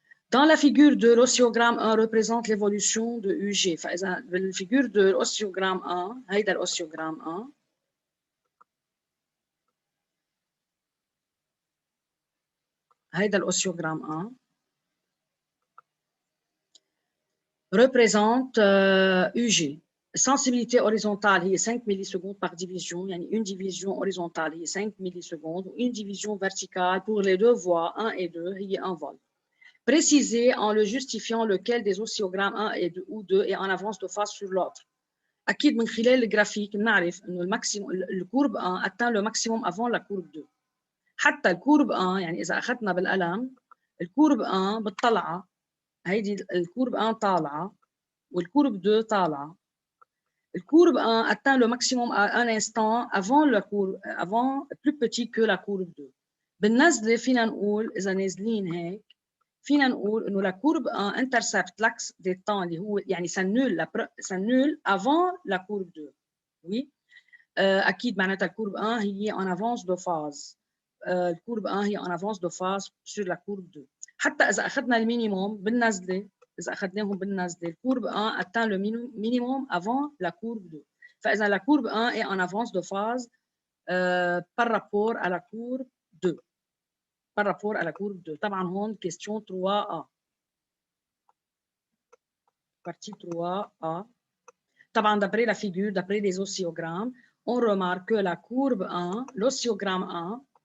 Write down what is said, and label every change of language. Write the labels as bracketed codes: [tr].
[fr] Dans la figure 2, l'osciogramme 1 représente l'évolution de UG. [ar] فإذا بالفيجور 2 الأوسيوغرام 1 هيدا الأوسيوغرام 1 هيدا الأوسيوغرام 1 [fr] représente UG. Sensibilité horizontale هي 5 millisecondes par division [ar] يعني [fr] une division horizontale هي 5 millisecondes ou une division verticale pour les deux voies 1 et 2 هي 1 volt. Préciser en le justifiant lequel des oscillogrammes 1 et 2 ou 2 est en avance de phase sur l'autre. [ar] أكيد من خلال الجرافيك بنعرف إنه الماكسيموم الكورب 1 [fr] atteint le maximum avant la courbe 2. [ar] حتى الكورب 1 يعني إذا أخذنا بالقلم الكورب 1 بالطلعة هيدي الكورب 1 طالعة والكورب 2 طالعة. [fr] الكورب 1 atteint le maximum à un instant avant la courbe avant plus petit que la courbe 2. [ar] بالنزلة فينا نقول إذا نازلين هيك فينا نقول إنه [fr] la courbe 1 intercepte l'axe des temps [ar] اللي هو يعني [fr] s'annule avant la courbe 2. Oui. [ar] أكيد معناتها الكورب 1 هي [fr] en avance de phase. الكورب 1 هي en avance de phase sur la courbe 2. [ar] حتى إذا أخذنا المينيموم بالنزلة إذا أخذناهم بالنزلة الكورب 1 [fr] atteint le minimum avant la courbe 2. [ar] فإذا [fr] la courbe 1 est en avance de phase par rapport à la courbe 2. Par rapport à la courbe 2. [ar] طبعا هون [fr] question 3A. Partie 3A. طبعا d'après la figure, d'après les oscillogrammes, on remarque que la courbe 1, l'oscillogramme 1